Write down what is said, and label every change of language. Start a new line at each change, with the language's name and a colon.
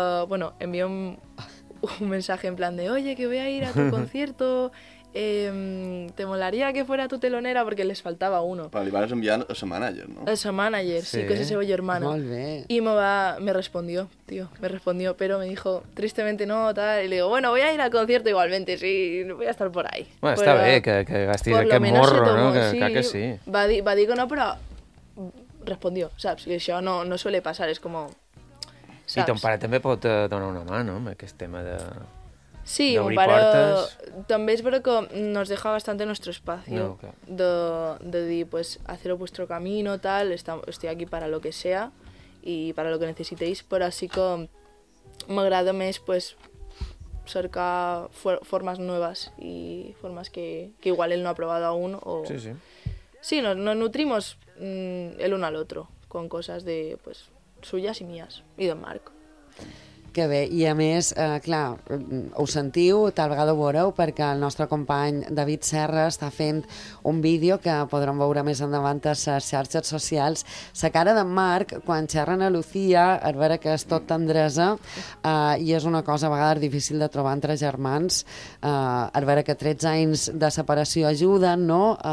Spanish: Bueno, envia un mensaje en plan de, oye, que voy a ir a tu concierto, te molaría que fuera tu telonera, porque les faltaba uno.
Catalan: Però li vas enviar a sa manager, no? A sa manager, sí, que és la seva germana. Molt bé.
Spanish: I me respondió, però me dijo, tristemente no, tal, i le digo, bueno, voy a ir al concierto igualmente, sí, voy a estar por ahí.
Catalan: Bueno, però, està bé que gastis aquest morro, no? Que sí. Va dir que no, però respondió, saps? I això no,
Spanish: no suele pasar,
Catalan: és com... Saps? I ton pare també pot donar una mà, no?, amb aquest tema de... Sí, mon pare
Spanish: també és vero que nos deja bastante nuestro espacio, no, okay, de dir, pues, hacer vuestro camino, tal, estoy aquí para lo que sea y para lo que necesitéis, pero así que
Catalan: m'agrada més, pues, cercar formes noves i formes que igual
Spanish: él no ha probado aún o... Sí, sí. Sí, nos nutrimos el uno al otro con cosas de, pues, suyas y mías y de Marc.
Catalan: Que bé, i a més, clar, ho sentiu, tal vegada ho veureu, perquè el nostre company David Serra està fent un vídeo que podrem veure més endavant a les xarxes socials. La cara d'en Marc, quan xerren a Lucía, a veure que és tot tendresa, i és una cosa a vegades difícil de trobar entre germans, a veure que 13 anys de separació ajuden, no?